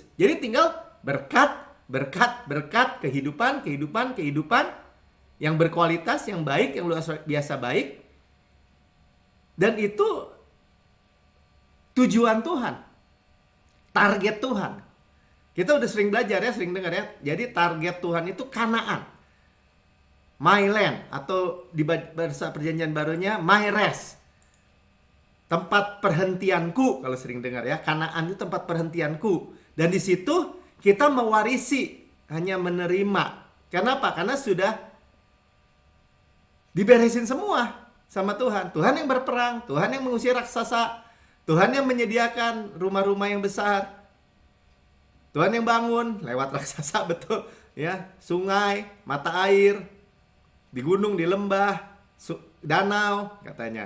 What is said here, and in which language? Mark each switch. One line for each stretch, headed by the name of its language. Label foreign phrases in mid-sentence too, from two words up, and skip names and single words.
Indonesian: Jadi tinggal berkat, berkat, berkat, kehidupan, kehidupan, kehidupan yang berkualitas, yang baik, yang luar biasa baik. Dan itu tujuan Tuhan, target Tuhan. Kita udah sering belajar ya, sering dengar ya. Jadi target Tuhan itu Kanaan,
English: my land,
Indonesian: atau di bahasa Perjanjian Barunya
English: my rest,
Indonesian: tempat perhentianku. Kalau sering dengar ya, Kanaan itu tempat perhentianku. Dan di situ kita mewarisi, hanya menerima. Kenapa? Karena sudah diberesin semua sama Tuhan. Tuhan yang berperang, Tuhan yang mengusir raksasa, Tuhan yang menyediakan rumah-rumah yang besar, Tuhan yang bangun lewat raksasa, betul ya, sungai, mata air, di gunung, di lembah, danau katanya.